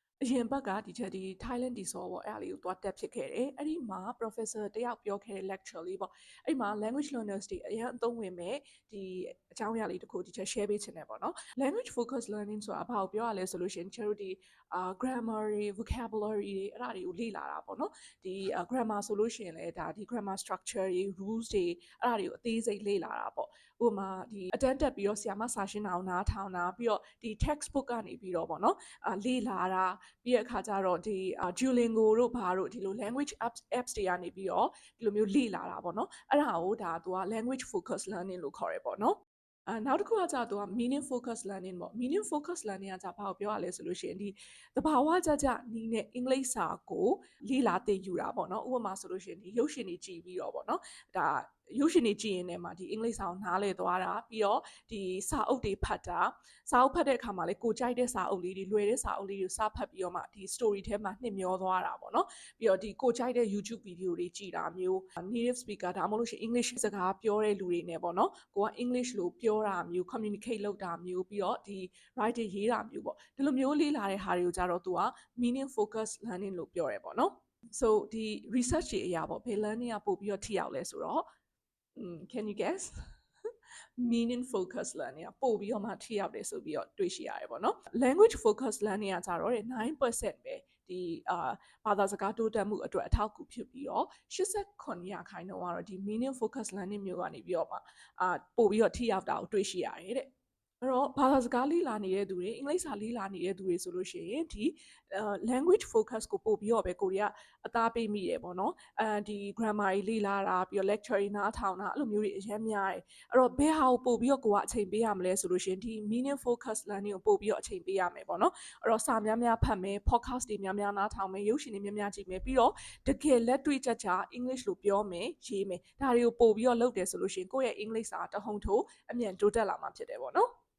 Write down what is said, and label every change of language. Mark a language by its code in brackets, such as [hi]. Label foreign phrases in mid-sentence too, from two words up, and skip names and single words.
[my] အရင်ဘက်ကဒီချက်ဒီ Thailand ဒီစောပေါ့အဲ့ဒါလေးကိုသွားတက်ဖြစ်ခဲ့တယ်အဲ့ဒီမှာ professor တယောက်ပြောခဲ့တဲ့ lecture လေးပေါ့အဲ့မှာ [en] language learners [my] တွေအရင်အသုံးဝင်မဲ့ဒီအကြောင်းအရာလေးတစ်ခုဒီချက် share ပေးချင်တယ်ပေါ့နော် [en] language focus learning [my] ဆိုတာဘာကိုပြောရလဲဆိုလို့ရှိရင်ကျတို့ဒီgrammar တွေ vocabulary တွေအဲ့ဒါတွေကိုလေ့လာတာပေါ့နော်ဒီ grammar ဆိုလို့ရှိရင်လည်းဒါဒီ [en] grammar structure [my] တွေ rules တွေအဲ့ဒါတွေကိုအသေးစိတ်လေ့လာတာပေါ့ဥပမာဒီအတန်းတက်ပြီးတော့ဆရာမစာရှင်းတာကိုနားထောင်တာပြီးတော့ဒီ textbook ကနေပြီးတော့ပေါ့နော်လေ့လာတာပြီးတဲ့အခါကျတော့ဒီ Duolingo တို့ဘာတို့ဒီလို [en] language apps [my] တွေကနေပြီးတော့ဒီလိုမျိုးလေ့လာတာပေါ့နော်အဲ့ဒါကို ဒါသူက [en] language focus learning [my] လို့ခေါ်ရပေါ့နော်နောက်တစ်ခုကကြာသူက [en] meaning focus learning [my] ပေါ့ [en] meaning focus learning [my] ကကြာဘာကိုပြောရလဲဆိုလို့ရှိရင်ဒီသဘာဝကြနီးနဲ့အင်္ဂလိပ်စာကိုလေ့လာသင်ယူတာပေါ့ နော်ဥပမာဆိုလို့ရှိရင်ဒီရုပ်ရှင်တွေကြည့်ပြီးတော့ပေါ့နော်ဒါရုပ်ရှင်တွေကြည့်ရင်လည်းမှာဒီအင်္ဂလိပ်စာကိုနားလည်သွားတာပြီးတော့ဒီစာအုပ်တွေဖ တ်တာစာအုပ်ဖတ်တဲ့အခါမှာလည်းကိုကြိုက်တဲ့စာအုပ်လေးတွေလွယ်တဲ့စာအုပ်လေးတွေစဖတ်ပြီးတော့မှဒီ story ထဲမှာနှစ်မျောသွားတာပေါ့နော်ပြီးတော့ဒီကိုကြိုက်တဲ့ YouTube video တွေကြည့်တာမျိုး [en] native speaker [my] ဒါမှမဟုတ်လို့ရှိရင် English စကားပြောတဲ့လူတွေနဲ့ပေါ့နော်ကိုက English လို့ပြောတာမျိုး communicate လုပ်တာမျိုးပြီးတော့ဒီ writing ရေးတာမျိုးပေါ့ဒီလိုမျိုးလေ့လာတဲ့ဟာတွေကိုကြတော့သူက [en] meaning focus learning [my] လို့ပြောရဲပေါ့နော် so ဒီ research တွေအရာပေါ့ဘယ် learning ကပို့ပြီးတော့ထိရောက်လဲဆိုတော့ [en] can you guess meaning focus learning [my] ကပို့ပြီးတော့မှထိရောက်တယ်ဆိုပြီးတော့တွေ့ရှိရတယ်ပေါ့နော် [en] language focus learning [my] ကကြတော့9%ပဲဒီဘာသာစကားတိုးတက်မှုအတွက်အထောက်အကူဖြစ်ပြီးတော့89%ကတော့ ဒီ [en] meaning focus learning [my] မျိုးကနေပြီးတော့မှပို့ပြီးတော့ထိရောက်တာကိုတွေ့ရှိရတယ်တဲ့အဲ့တော့ဘာသာစကားလေ့လာနေတဲ့သူတွေအင်္ဂလိပ်စာလေ့လာနေတဲ့ သူတွေဆိုလို့ရှိရင်ဒီ [en] language focus [my] ကိုပို့ပြီးတော့ပဲကိုရီးယားအသားပေးမိတယ်ပေါ့နော်ဒီ grammar တွေလေ့လာတာပြီးတော့ lecture တွေနားထောင်တာအဲ့လိုမျိုးတွေအများများတယ်အဲ့တော့ဘယ်ဟာကိုပို့ပြီးတော့ကိုကအချိန်ပေးရမလဲဆိုလို့ရှိရင်ဒီ [en] meaning focus learning [my] ကိုပို့ပြီးတော့အချိန်ပေးရမယ်ပေါ့နော်အဲ့တော့စာများများဖတ်မယ် podcast တွေများများနားထောင်မယ်ရုပ်ရှင်တွေများများကြည့်မယ်ပြီးတော့တကယ်လက်တွေ့ကြကြ English လို့ပြောမယ်ရေးမယ်ဒါတွေကိုပို့ပြီးတော့လုပ်တယ်ဆိုလို့ရှိရင်ကိုယ့်ရဲ့ English စာတဟုန်ထိုးအမြန်တိုးတက်လာမှာဖြစ်တယ်ပေါ့နော်